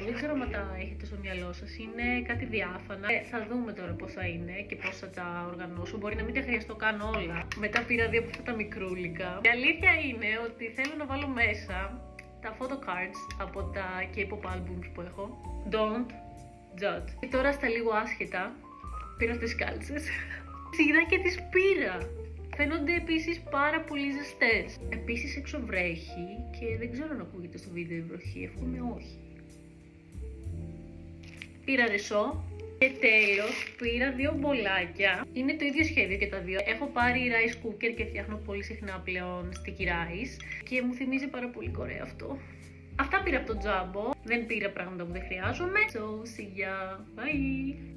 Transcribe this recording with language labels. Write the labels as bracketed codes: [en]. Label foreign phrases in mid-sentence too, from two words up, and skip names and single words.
[el] Δεν ξέρω αν τα έχετε στο μυαλό σας. Είναι κάτι διάφανα. Θα δούμε τώρα πώς θα είναι και πώς θα τα οργανώσω. Μπορεί να μην τα χρειαστώ καν όλα. Μετά πήρα δύο από αυτά τα μικρούλικα. Η αλήθεια είναι ότι θέλω να βάλω μέσα τα [en] photo cards [el] από τα [en] K-pop albums [el] που έχω. [en] Don't judge. [el] Και τώρα στα λίγο άσχετα πήρα τις κάλτσες. Είδα και τις πήρα. Φαίνονται επίσης πάρα πολύ ζεστές. Επίσης έξω βρέχει και δεν ξέρω αν ακούγεται στο βίντεο η βροχή, εύχομαι όχι. Πήρα ρεσό και τέλος πήρα δύο μπολάκια. Είναι το ίδιο σχέδιο και τα δύο. Έχω πάρει [en] rice cooker [el] και φτιάχνω πολύ συχνά πλέον [en] sticky rice [el] και μου θυμίζει πάρα πολύ Κορέα αυτό. Αυτά πήρα από το Jumbo. Δεν πήρα πράγματα που δεν χρειάζομαι. [en] So, see ya. Bye!